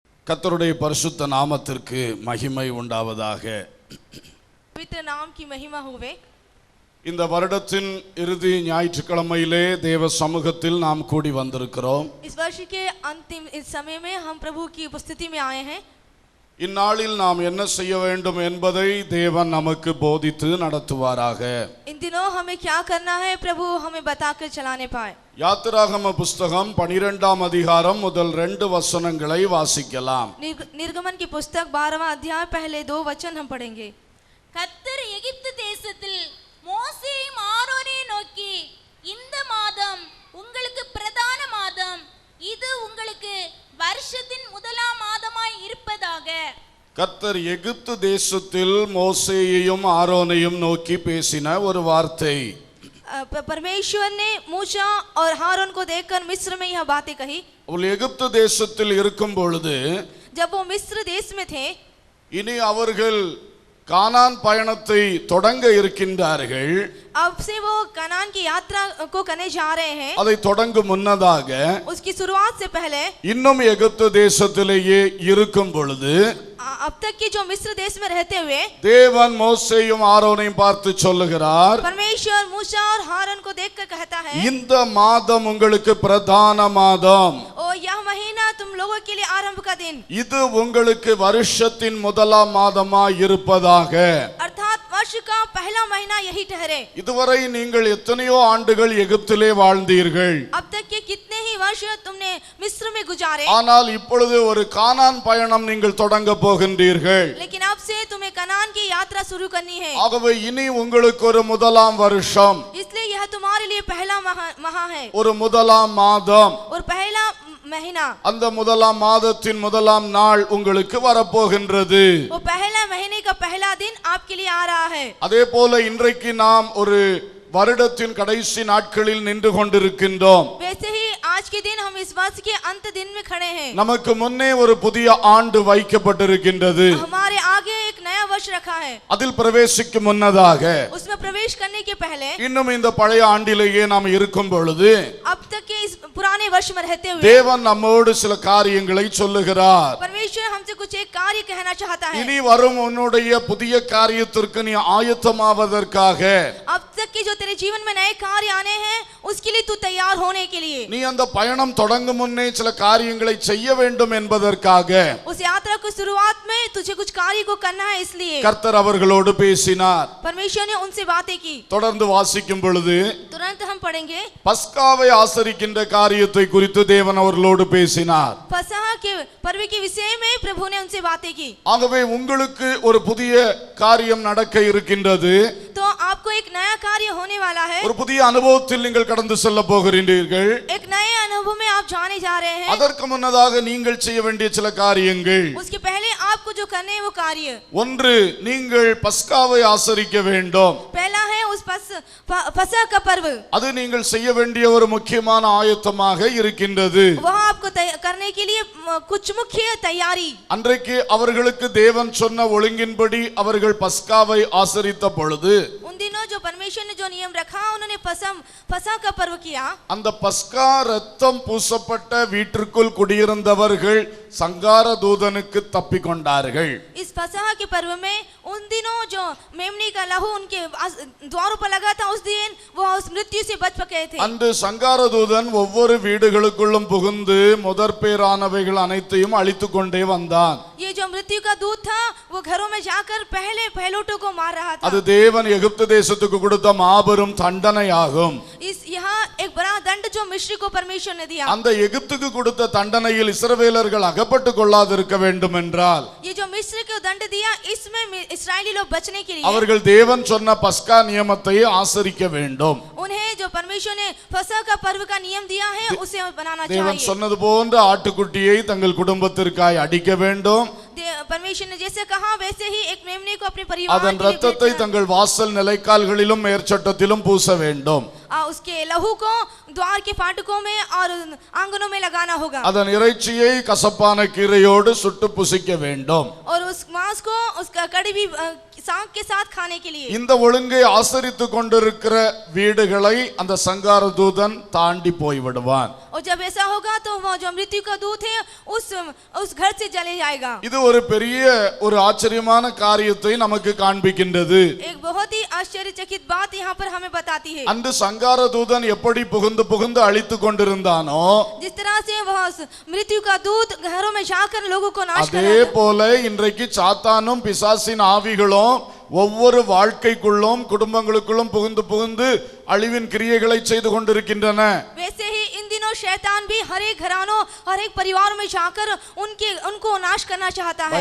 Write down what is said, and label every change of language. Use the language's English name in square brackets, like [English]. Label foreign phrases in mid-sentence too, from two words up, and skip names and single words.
[Tamil] கர்த்தருடைய பரிசுத்த நாமத்திற்கு மகிமை உண்டாவதாக. [Hindi] पवित्र नाम की महिमा होवे. [Tamil] இந்த வருடத்தின் இறுதி ஞாயிற்றுக்கிழமையிலே தேவ சமூகத்தில் நாம் கூடி வந்திருக்கிறோம். [Hindi] इस वर्ष के अंतिम इस समय में हम प्रभु की उपस्थिति में आए हैं. [Tamil] இந்நாளில் நாம் என்ன செய்ய வேண்டும் என்பதை தேவன் நமக்கு போதித்து நடத்துவாராக. [Hindi] इन दिनों हमें क्या करना है प्रभु हमें बताकर चलाने पाए. [Tamil] யாத்திராகம புஸ்தகம் 12ஆம் அதிகாரம் முதல் 2 வசனங்களை வாசிக்கலாம். [Hindi] निर्गमन की पुस्तक 12वां अध्याय पहले 2 वचन हम पढ़ेंगे. [Tamil] கர்த்தர் எகிப்து தேசத்தில் மோசேயும் ஆரோனையும் நோக்கி, இந்த மாதம் உங்களுக்கு பிரதான மாதம், இது உங்களுக்கு வருஷத்தின் முதலாம் மாதமாய் இருப்பதாக. கர்த்தர் எகிப்து தேசத்தில் மோசேயையும் ஆரோனையும் நோக்கி பேசின ஒரு வார்த்தை. [Hindi] परमेश्वर ने मूसा और हारून को देखकर मिस्र में यह बातें कही. [Tamil] அவர்கள் எகிப்து தேசத்தில் இருக்கும் பொழுது, [Hindi] जब वो मिस्र देश में थे, [Tamil] இனி அவர்கள் கானான் பயணத்தை தொடங்க இருக்கின்றார்கள். [Hindi] अब से वो कनान की यात्रा को करने जा रहे हैं. [Tamil] அதை தொடங்கும் முன்னதாக [Hindi] उसकी शुरुआत से पहले [Tamil] இன்னும் எகிப்து தேசத்திலேயே இருக்கும் பொழுது [Hindi] अब तक के जो मिस्र देश में रहते हुए [Tamil] தேவன் மோசேயும் ஆரோனையும் பார்த்து சொல்லுகிறார், [Hindi] परमेश्वर मूसा और हारून को देखकर कहता है, [Tamil] இந்த மாதம் உங்களுக்கு பிரதான மாதம், [Hindi] ओ यह महीना तुम लोगों के लिए आरंभ का दिन, [Tamil] இது உங்களுக்கு வருஷத்தின் முதலாம் மாதமாய் இருப்பதாக. [Hindi] अर्थात वर्ष का पहला महीना यही ठहरे. [Tamil] இதுவரை நீங்கள் எத்தனையோ ஆண்டுகள் எகிப்திலே வாழ்ந்தீர்கள். [Hindi] अब तक के कितने ही वर्ष तुमने मिस्र में गुजारे, [Tamil] ஆனால் இப்பொழுது ஒரு கானான் பயணம் நீங்கள் தொடங்க போகின்றீர்கள். [Hindi] लेकिन अब से तुम्हें कनान की यात्रा शुरू करनी है. [Tamil] ஆகவே இனி உங்களுக்கு ஒரு முதலாம் வருஷம், [Hindi] इसलिए यह तुम्हारे लिए पहला माह है [Tamil] ஒரு முதலாம் மாதம், [Hindi] और पहला महीना. [Tamil] அந்த முதலாம் மாதத்தின் முதலாம் நாள் உங்களுக்கு வரப்போகின்றது. [Hindi] वो पहला महीने का पहला दिन आपके लिए आ रहा है. [Tamil] அதே போல இன்றைக்கு நாம் ஒரு வருடத்தின் கடைசி நாட்களில் நின்று கொண்டிருக்கின்றோம். [Hindi] वैसे ही आज के दिन हम इस वर्ष के अंत दिन में खड़े हैं. [Tamil] நமக்கு முன்னே ஒரு புதிய ஆண்டு வைக்கப்பட்டிருக்கின்றது. [Hindi] हमारे आगे एक नया वर्ष रखा है. [Tamil] அதில் பிரவேசிக்கும் முன்னதாக, [Hindi] उसमें प्रवेश करने के पहले, [Tamil] இன்னும் இந்த பழைய ஆண்டிலேயே நாம் இருக்கும் பொழுது [Hindi] अब तक के इस पुराने वर्ष में रहते हुए [Tamil] தேவன் நம்மோடு சில காரியங்களை சொல்லுகிறார். [Hindi] परमेश्वर हमसे कुछ एक कार्य कहना चाहता है. [Tamil] இனி வரும் உன்னுடைய புதிய காரியத்திற்கு நீ ஆயத்தமாவதற்காக, [Hindi] अब तक के जो तेरे जीवन में नए कार्य आने हैं उसके लिए तू तैयार होने के लिए, [Tamil] நீ அந்த பயணம் தொடங்கும் முன்னே சில காரியங்களை செய்ய வேண்டும் என்பதற்காக [Hindi] उस यात्रा की शुरुआत में तुझे कुछ कार्य को करना है. इसलिए [Tamil] கர்த்தர் அவர்களோடு பேசினார். [Hindi] परमेश्वर ने उनसे बातें की. [Tamil] தொடர்ந்து வாசிக்கும் பொழுது [Hindi] तुरंत हम पढ़ेंगे. [Tamil] பஸ்காவை ஆசரிக்கின்ற காரியத்தை குறித்து தேவன் அவர்களோடு பேசினார். [Hindi] फसह के पर्व के विषय में प्रभु ने उनसे बातें की. [Tamil] ஆகவே உங்களுக்கு ஒரு புதிய காரியம் நடக்க இருக்கின்றது. [Hindi] तो आपको एक नया कार्य होने वाला है. [Tamil] ஒரு புதிய அனுபவத்தில் நீங்கள் கடந்து செல்ல போகிறீர்கள். [Hindi] एक नए अनुभव में आप जाने जा रहे हैं. [Tamil] அதற்கு முன்னதாக நீங்கள் செய்ய வேண்டிய சில காரியங்கள். [Hindi] उसके पहले आपको जो करने है वो कार्य, [Tamil] ஒன்று, நீங்கள் பஸ்காவை ஆசரிக்க வேண்டும். [Hindi] पहला है उस फसह का पर्व. [Tamil] அது நீங்கள் செய்ய வேண்டிய ஒரு முக்கியமான ஆயத்தமாக இருக்கின்றது. [Hindi] वह आपको करने के लिए कुछ मुख्य तैयारी. [Tamil] அன்றைக்கு அவர்களுக்கு தேவன் சொன்ன ஒழுங்கின்படி அவர்கள் பஸ்காவை ஆசரித்த பொழுது, [Hindi] उन दिनों जो परमेश्वर ने जो नियम रखा उन्होंने फसह का पर्व किया. [Tamil] அந்த பஸ்கா ரத்தம் பூசப்பட்ட வீட்டிற்குள் குடியிருந்தவர்கள் சங்கார தூதனுக்கு தப்பிக்கொண்டார்கள். [Hindi] इस फसह के पर्व में उन दिनों जो मेमने का लहू उनके द्वारों पर लगा था, उस दिन वो उस मृत्यु से बच गए थे. [Tamil] அன்று சங்கார தூதன் ஒவ்வொரு வீடுகளுக்குள்ளும் புகுந்து முதற்பேரானவைகள் அனைத்தையும் அழித்துக் கொண்டே வந்தான். [Hindi] ये जो मृत्यु का दूत था वो घरों में जाकर पहले पहलोटों को मार रहा था. [Tamil] அது தேவன் எகிப்து தேசத்துக்கு கொடுத்த மாபெரும் தண்டனையாகும். [Hindi] इस यहाँ एक बड़ा दंड जो मिस्र को परमेश्वर ने दिया. [Tamil] அந்த எகிப்துக்கு கொடுத்த தண்டனையில் இஸ்ரவேலர்கள் அகப்பட்டுக் கொள்ளாதிருக்க வேண்டும் என்றால், [Hindi] ये जो मिस्र को दंड दिया इसमें इस्राएली लोग बचने के लिए [Tamil] அவர்கள் தேவன் சொன்ன பஸ்கா நியமத்தை ஆசரிக்க வேண்டும். [Hindi] उन्हें जो परमेश्वर ने फसह का पर्व का नियम दिया है उसे बनाना [Tamil] தேவன் [Hindi] चाहिए. [Tamil] சொன்னது போன்ற ஆட்டுக்குட்டியை தங்கள் குடும்பத்திற்காய் அடிக்க வேண்டும். [Hindi] परमेश्वर ने जैसे कहा वैसे ही एक मेमने को अपने परिवार [Tamil] அதன் [Hindi] के लिए [Tamil] இரத்தத்தை தங்கள் வாசல் நிலைக்கால்களிலும் மேற்சட்டத்திலும் பூச வேண்டும். [Hindi] उसके लहू को द्वार के फाटकों में और आंगनों में लगाना होगा. [Tamil] அதன் இறைச்சியை கசப்பான கீரையோடு சுட்டு புசிக்க வேண்டும். [Hindi] और उस मांस को उसका कड़वी साग के साथ खाने के लिए. [Tamil] இந்த ஒழுங்கை ஆசரித்துக் கொண்டிருக்கிற வீடுகளை அந்த சங்கார தூதன் தாண்டி போய் விடுவான். [Hindi] और जब ऐसा होगा तो वो जो मृत्यु का दूत है उस घर से चले जाएगा। [Tamil] இது ஒரு பெரிய ஒரு ஆச்சரியமான காரியத்தை நமக்கு காண்பிக்கின்றது. [Hindi] एक बहुत ही आश्चर्यचकित बात यहाँ पर हमें बताती है। [Tamil] அந்த சங்கார தூதன் எப்படி புகுந்து புகுந்து அழித்துக் கொண்டிருந்தானோ [Hindi] जिस तरह से वह मृत्यु का दूत घरों में जाकर लोगों को नाश कर [Tamil] அதே [Hindi] रहा था, [Tamil] போல இன்றைக்கு சாத்தானும் பிசாசின் ஆவிகளும் ஒவ்வொரு வாழ்க்கைக்குள்ளும் குடும்பங்களுக்குள்ளும் புகுந்து புகுந்து அழிவின் கிரியைகளை செய்து கொண்டிருக்கின்றன. [Hindi] वैसे ही इन दिनों शैतान भी हर एक घरानों हर एक परिवार में जाकर उनको नाश करना चाहता है।